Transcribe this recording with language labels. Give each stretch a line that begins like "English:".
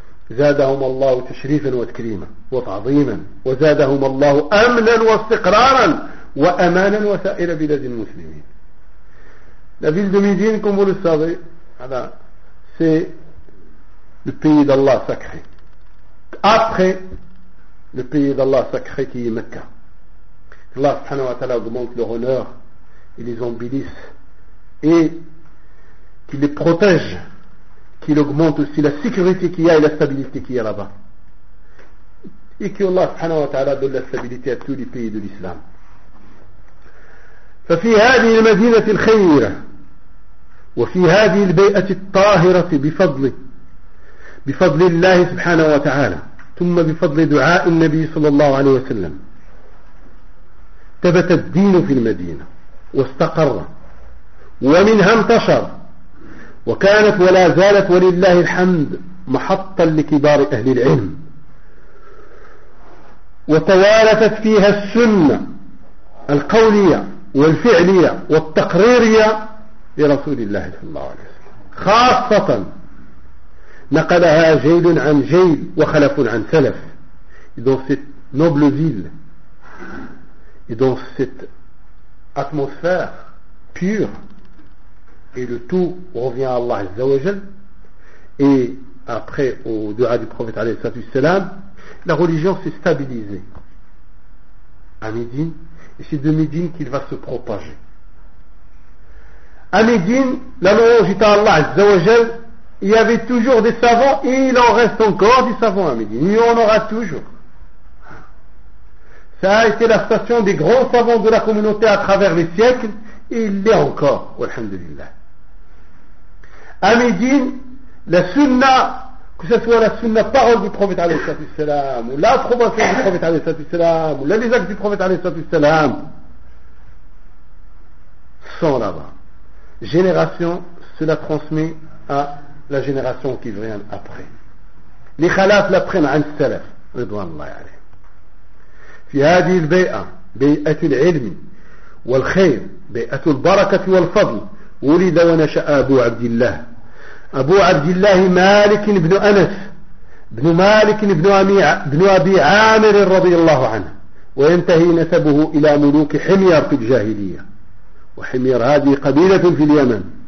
Arabic: زادهم الله تشريفا وتكريما وتعظيما وزادهم الله أمنا واستقرارا وأمانا وسائر بلاد المسلمين.
French: La ville de Médine, comme vous le savez, c'est le pays d'Allah sacré. Après le pays d'Allah sacré qui est Mecca. Allah subhanahu wa ta'ala augmente leur honneur et les embellisse et qu'il les protège. Qu'il augmente aussi la sécurité qu'il y a et la stabilité qu'il y a là-bas. Et que Allah subhanahu wa ta'ala donne la stabilité à tous les pays de l'islam.
Arabic: ففي هذه المدينة الخيرة وفي هذه البيئة الطاهرة بفضل الله سبحانه وتعالى ثم بفضل دعاء النبي صلى الله عليه وسلم ثبت الدين في المدينة واستقر ومنها انتشر وكانت ولا زالت ولله الحمد محطا لكبار أهل العلم وتوارثت فيها السنة القولية والفعلية والتقريرية لرسول الله صلى الله عليه وسلم، خاصة نقلها جيل عن جيل وخلف عن سلف.
French: dans cette noble ville et dans cette atmosphère pure et le tout revient à Allah Azza wa Jal. Et après au dua du prophète alayhi salatu wassalam, la religion s'est stabilisée à Médine et c'est de Médine qu'il va se propager. À Médine, la louange est à Allah Azza wa Jal. Il y avait toujours des savants et il en reste encore des savants à Médine, il y en aura toujours. Ça a été la station des grands savants de la communauté à travers les siècles et il l'est encore, alhamdulillah. À Médine, la sunna, que ce soit la sunna parole du prophète alayhi salatu wassalam, ou l'approbation du prophète alayhi salatu wassalam, ou les actes du prophète alayhi salatu wassalam, sont là-bas. Génération, cela transmet à la génération qui vient après. Les khalaf l'apprennent à al-salaf, ridwanallahi alayhi.
Arabic: في هذه البيئة بيئة العلم والخير بيئة البركة والفضل ولد ونشأ أبو عبد الله. أبو عبد الله مالك بن أنس بن مالك بن أبي عامر رضي الله عنه، وينتهي نسبه إلى ملوك حمير في الجاهلية، وحمير هذه قبيلة في اليمن